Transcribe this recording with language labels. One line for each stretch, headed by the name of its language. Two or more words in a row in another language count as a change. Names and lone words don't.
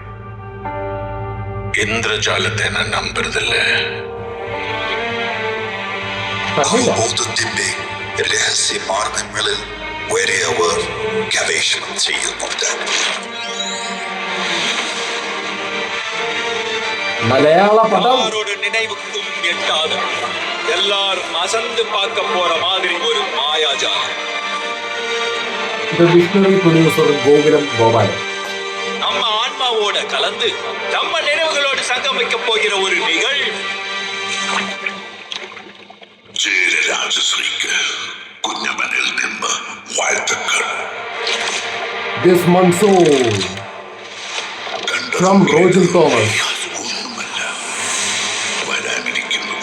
Malayalam: ഇന്ദ്രജാലത്തെ ഞാൻ നമ്പരുതല്ലേ. ബോധത്തിന്റെ രഹസ്യ മാർഗങ്ങളിൽ വലിയവർ ഗവേഷണം ചെയ്യുന്നുണ്ട്. മലയാള പടം
Tamil: நினைவுக்கும் எட்டாத எல்லாரும் அசந்து பார்க்க போற மாதிரி ஒரு மாயாஜாலம்.
Malayalam: വിഷ്ണു പ്രൊഡ്യൂസർ ഗോകുലം ഗോപാലൻ.
Tamil: நம்ம ஆன்மாவோட கலந்து நம்ம நினைவுகளோடு சங்கமிக்க போகிற ஒரு நிகழ்வு.
Malayalam: രാജശ്രീക്ക് കുഞ്ഞമനിൽ നിന്ന് വാഴ്ത്തുക്കൾ.
English: this monsoon from റോജൽ തോമസ്,
Malayalam: വരാനിരിക്കുന്നത്